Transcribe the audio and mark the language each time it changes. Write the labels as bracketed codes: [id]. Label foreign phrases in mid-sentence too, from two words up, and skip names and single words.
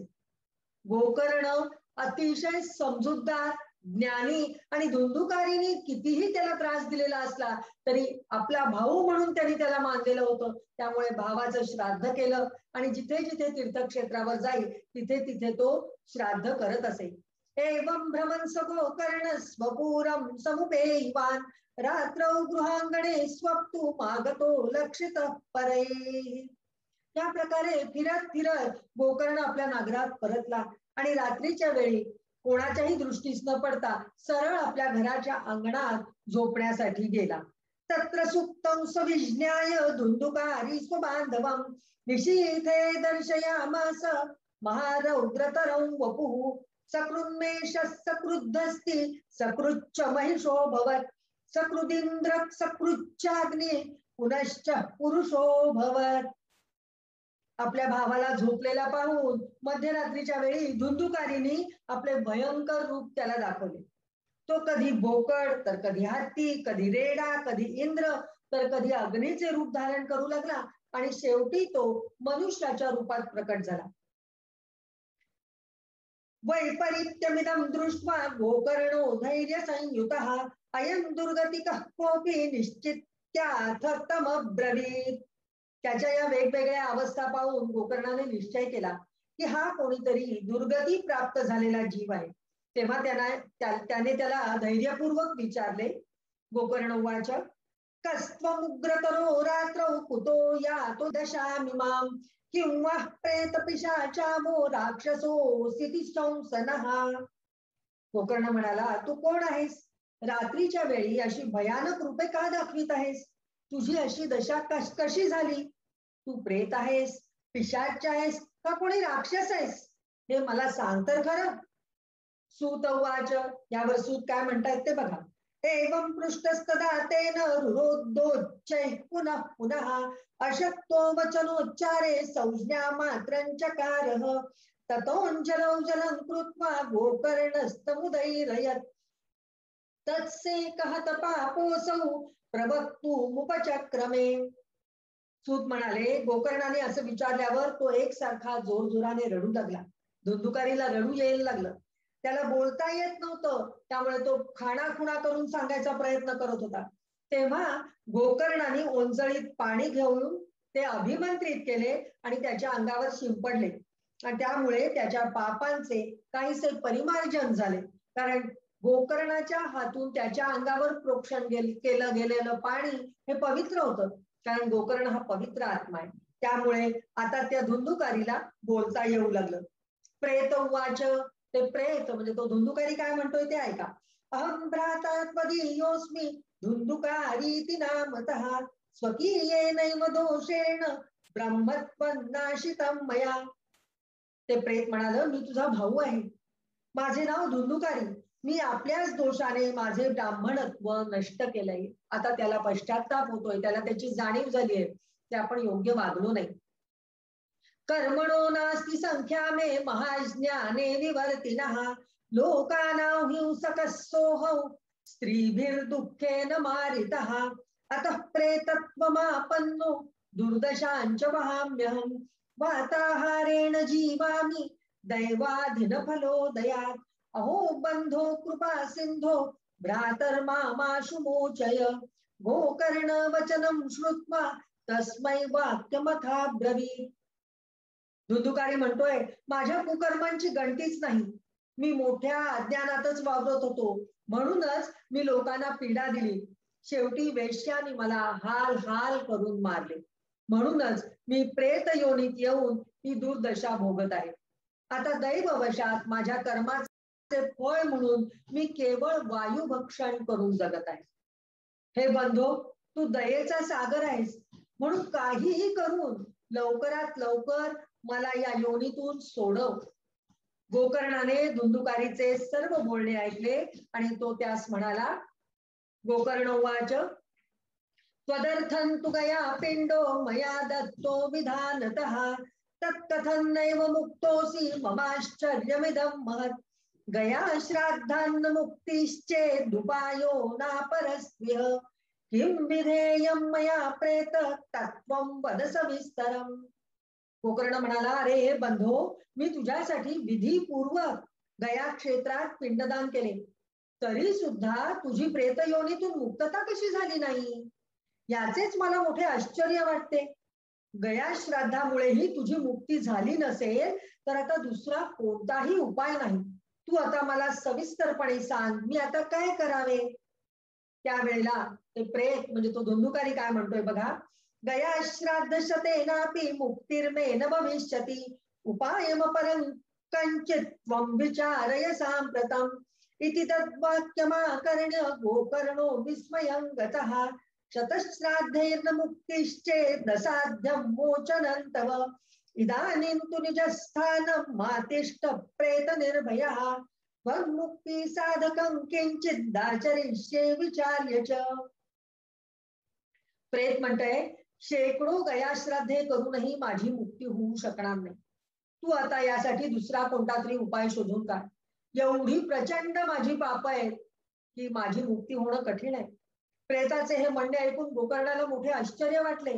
[mr] गोकर्ण अतिशय समजूतदार, ज्ञानी आणि धुंदुकारीने कितीही त्याला त्रास दिलेला असला तरी आपला भाऊ म्हणून त्यांनी त्याला मानलेलं होतं. त्यामुळे भावाचं श्राद्ध केलं आणि जिथे जिथे तीर्थक्षेत्रावर जाईल तिथे तिथे तो श्राद्ध करत असे. [sa] एवं भ्रमन् स गोकर्ण स्वपुरं समुपेयवान् रात्रौ गृहांगणे स्वप्तु मागतो लक्षित परैः. [mr] त्या प्रकारे फिरत फिरत गोकर्ण आपल्या नगरात परतला आणि रात्रीच्या वेळी कोणाच्याही दृष्टीस न पडता सरळ आपल्या घराच्या अंगणात झोपण्यासाठी गेला. [sa] तत्र सुप्तं सविज्ञाय धुंदुकारी स्वबांधवं निशीथे दर्शयामास महारौद्रतरं वपुः सकृन्मेषः सकृद्धस्ति सकृच्च महिषोऽभवत् सकृदिन्द्र सकृच्चाग्नि पुनश्च पुरुषोऽभवत्. [mr] आपल्या भावाला झोपलेला पाहून मध्यरात्रीच्या वेळी धुंदुकारीने आपले भयंकर रूप त्याला दाखवले. तो कधी बोकड, तर कधी हत्ती, कधी रेडा, कधी इंद्र, तर कधी अग्नीचे रूप धारण करू लागला आणि शेवटी तो मनुष्याच्या रूपात प्रकट झाला. [sa] वैपरीत्यमिदं दृष्ट्वा गोकर्णो धैर्य संयुतः अयं दुर्गतिकः कोऽपि निश्चित्यार्थमब्रवीत्. [mr] त्याच्या या वेगवेगळ्या अवस्था पाहून गोकर्णाने निश्चय केला की हा कोणीतरी दुर्गती प्राप्त झालेला जीव आहे. तेव्हा त्याने त्याला धैर्यपूर्वक विचारले. [sa] गोकर्ण उवाच कस्त्वमुग्रतरो रात्रौ कुतो यातो दशामिमां किंवा प्रेत पिशाचामो राक्षसोऽसि शंसनः. [mr] गोकर्ण म्हणाला, तू कोण आहेस? रात्रीच्या वेळी अशी भयानक रूपे का दाखवित आहेस? तुझी अशी दशा कशी झाली? तू प्रेत आहेस, पिशाच आहेस का कोणी राक्षस आहेस? हे मला सांग तर खरं. [sa] सूत उवाच. [mr] यावर सूत काय म्हणतायत ते बघा. [sa] एवं पृष्ठस्तदा तेन रुरोद्धोच्चैः पुनः पुनः अशक्तो वचनोच्चारे संज्ञा मात्रञ्चकारः ततोऽञ्जलौ जलं कृत्वा गोकर्णस्तमुदैरयत् तत्सेकः तपापोऽसौ प्रवक्तुमुपचक्रमे. [mr] सूत म्हणाले, गोकर्णाने असं विचारल्यावर तो एकसारखा जोरजोराने रडू लागला. धुंदुकारीला रडू यायला लागलं. त्याला बोलता येत नव्हतं, त्यामुळे तो खाणाखुणा करून सांगायचा प्रयत्न करत होता. तेव्हा गोकर्णाने ओंजळीत पाणी घेऊन ते अभिमंत्रित केले आणि त्याच्या अंगावर शिंपडले आणि त्यामुळे त्याच्या पापांचे काहीसे परिमार्जन झाले. कारण गोकर्णाच्या हातून त्याच्या अंगावर प्रोक्षण केलं गेलेलं पाणी हे पवित्र होतं. कारण गोकर्ण हा पवित्र आत्मा आहे. त्यामुळे आता त्या धुंदुकारीला बोलता येऊ लागलं. [sa] प्रेत उवाच. [mr] ते प्रेत म्हणजे तो धुंदुकारी काय म्हणतोय ते ऐका. [sa] अहं भ्राता त्वदीयोऽस्मि धुंदुकारीति नामतः स्वकीयेनैव दोषेण ब्रह्मत्वं नाशितं मया. [mr] ते प्रेत म्हणाल, मी तुझा भाऊ आहे. माझे नाव धुंदुकारी. मी आपल्याच दोषाने माझे ब्राह्मणत्व नष्ट केलंय. आता त्याला पश्चाताप होतोय, त्याला त्याची जाणीव झाली आहे की आपण योग्य वागलो नाही. [sa] कर्मणो नास्ति संख्या मे महाज्ञाने विवर्तिनः लोकानां हिंसकः सोऽहौ स्त्रीभिर्दुःखेन मारितः अतः प्रेतत्वमापन्नो दुर्दशाञ्च वहाम्यहम् वाताहारेण जीवामि दैवाधीनफलोदयात् अहो बन्धो कृपा सिन्धो भ्रातर्मामाशु मोचय. गोकर्ण वचनं श्रुत्वा तस्मै वाक्यमथा ब्रवीत्. [mr] धुंदुकारी म्हणतोय, माझ्या कुकर्मांची गणतीच नाही. मी मोठ्या अज्ञानातच वावरत होतो, म्हणूनच मी लोकांना पीडा दिली. शेवटी वेश्याने मला हाल हाल करून मारले. म्हणूनच मी प्रेत योनीत येऊन ही दुर्दशा भोगत आहे. आता दैववशात माझ्या कर्माचे फळ म्हणून मी केवळ वायुभक्षण करून जगत आहे. हे बंधो, तू दयेचा सागर आहेस, म्हणून काहीही करून लवकरात लवकर मला या योनीतून सोडव. गोकर्णाने धुंदुकारीचे सर्व बोलणे ऐकले आणि तो त्यास म्हणाला. [sa] गोकर्ण उवाच. त्वदर्थं तु गया पिंडो मया दत्तो विधानतः तत्कथं नैव मुक्तोऽसि ममाश्चर्यमिदं महत् गया श्राद्धान्न मुक्तिश्चेदुपायो नापरस्त्विह किं विधेयं मया प्रेत तत्त्वं वद सविस्तरम्. [mr] गोकर्ण म्हणाला, अरे हे बंधो, मी तुझ्यासाठी विधीपूर्वक गया क्षेत्रात पिंडदान केले, तरी सुद्धा तुझी प्रेत योनीतून मुक्तता कशी झाली नाही याचेच मला मोठे आश्चर्य वाटते. गया श्राद्धामुळेही तुझी मुक्ती झाली नसेल तर आता दुसरा कोणताही उपाय नाही. तू आता मला सविस्तरपणे सांग, मी आता काय करावे? त्यावेळेला ते प्रेत म्हणजे तो धुंदुकारी काय म्हणतोय बघा. [sa] गया श्राद्ध शतेनापि मुक्तिर्मे न भविष्यति उपायमपरं कंचित् त्वं विचारय साम्प्रतम् इति तद्वाक्यमाकर्ण्य गोकर्णो विस्मयं गतः शतश्राद्धेर्न मुक्तिश्चेत् न साध्यं मोचनं तव इदानीं तु निजस्थानं मातिष्ठ प्रेत निर्भयः त्वन्मुक्ति साधकं किंचित् दाचरिष्ये विचार्य च. [mr] प्रेत म्हणतंय, शेकडो गयाश्राद्धे करूनही माझी मुक्ती होऊ शकणार नाही. तू आता यासाठी दुसरा कोणता तरी उपाय शोधून काढ. एवढी प्रचंड माझी पाप आहेत की माझी मुक्ती होणं कठीण आहे. प्रेताचे हे म्हणणे ऐकून गोकर्णाला मोठे आश्चर्य वाटले.